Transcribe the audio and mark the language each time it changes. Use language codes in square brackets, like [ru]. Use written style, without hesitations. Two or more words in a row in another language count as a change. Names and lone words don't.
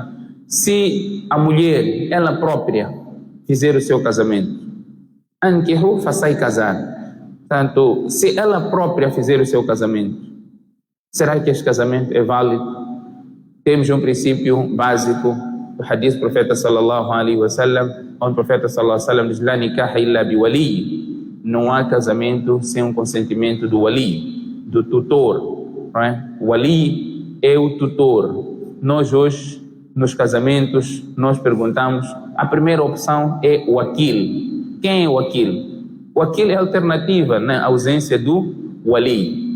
[pt] Se a mulher, ela própria, fizer o seu casamento, ankihu, façai casar. Portanto, se ela própria fizer o seu casamento, Será que este casamento é válido? Temos um princípio básico do hadith do profeta [ar] صلى الله عليه وسلم, [pt] onde o profeta [ar] صلى الله عليه وسلم [pt] diz: [ar] "لا نكاح إلا بولي". [pt] Não há casamento sem um consentimento do wali, do tutor. Não é? O wali é o tutor. Nós hoje, nos casamentos, nós perguntamos, a primeira opção é o wakil. Quem é o wakil? O wakil é a alternativa na ausência do wali.